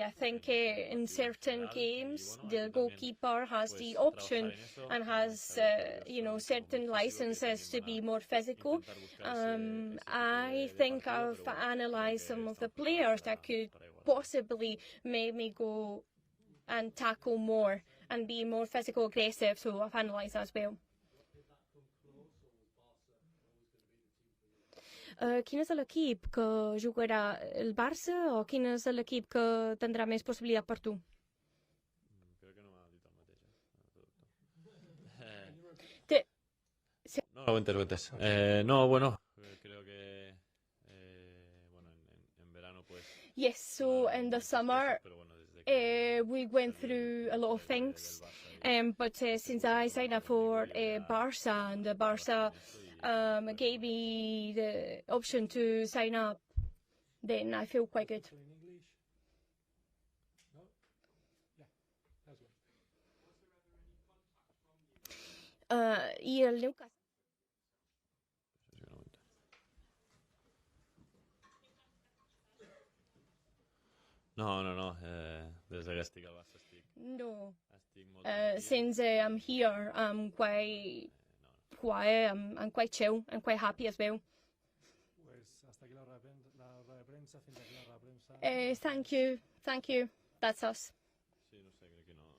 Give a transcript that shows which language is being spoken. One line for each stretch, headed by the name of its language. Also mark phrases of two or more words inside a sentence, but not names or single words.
English: I think in certain games, the goalkeeper has the option and has, certain licenses to be more physical. I think I've analysed some of the players that could possibly make me go and tackle more and be more physical aggressive, so I've analysed that as well.
Catalan: Quin és l'equip que jugarà, el Barça o quin és l'equip que tindrà més possibilitat per tu? Crec que no m'ha dit el mateix. No, ho entès. No, bueno,
Spanish: creo que en verano pues...
English: Yes, so in the summer we went through a lot of things, but since I signed up for Barca and the Barca gave me the option to sign up, then I feel quite good.
Spanish: Y el Newcastle.
Catalan: No, des que estic al Barça estic... No,
English: since I'm here, I'm quite quiet, I'm quite chill, I'm quite happy as well. Thank you, that's us.
Catalan: Sí, no sé, crec que no...